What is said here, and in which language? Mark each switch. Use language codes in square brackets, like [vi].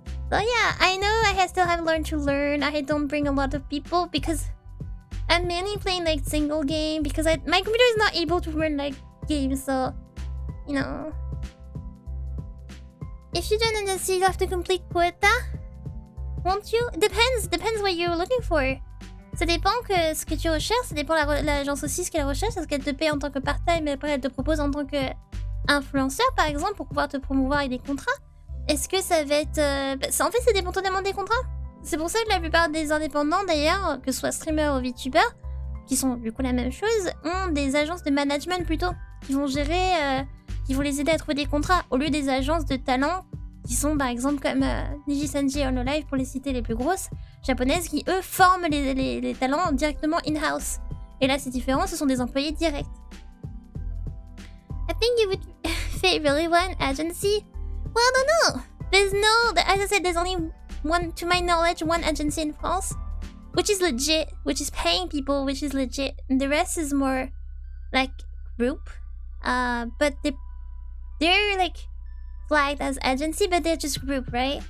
[en] So yeah, I know I still have learned to learn. I don't bring a lot of people because I'm mainly playing like single game because my computer is not able to run like games. So, you know, if you join agency, you have to complete quota, won't you? Depends what you're looking for. [fr] Ça dépend que ce que tu recherches, ça dépend l'agence aussi ce qu'elle recherche. Est-ce qu'elle te paye en tant que part-time, mais après elle te propose en tant que influenceur par exemple pour pouvoir te promouvoir avec des contrats? Est-ce que ça va être... en fait ça dépend totalement des contrats. C'est pour ça que la plupart des indépendants d'ailleurs, que ce soit streamer ou VTuber, qui sont du coup la même chose, ont des agences de management plutôt, qui vont gérer, qui vont les aider à trouver des contrats, au lieu des agences de talent qui sont par exemple comme Nijisanji et Hololive pour les citer les plus grosses, japonaises, qui eux forment les talents directement in-house. Et là c'est différent, ce sont des employés directs. [en] I think you would fit really well in agency. Well, I don't know. There's no, as I said, there's only one, to my knowledge, one agency in France, which is legit, which is paying people, which is legit. And the rest is more like group. But they're like flagged as agency, but they're just group, right?